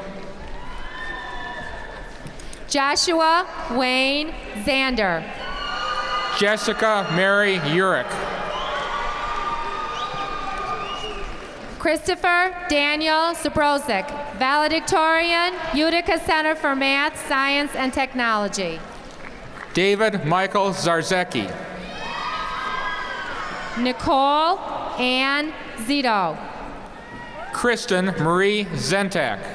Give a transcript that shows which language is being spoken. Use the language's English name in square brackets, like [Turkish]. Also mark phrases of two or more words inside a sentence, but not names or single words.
[English] Joshua Wayne Zander. Jessica Mary Urick. Christopher Daniel Zabrozik, valedictorian, Utica Center for Math, Science, and Technology. David Michael Zarzecki. Nicole Ann Zito. Kristen Marie Zentak.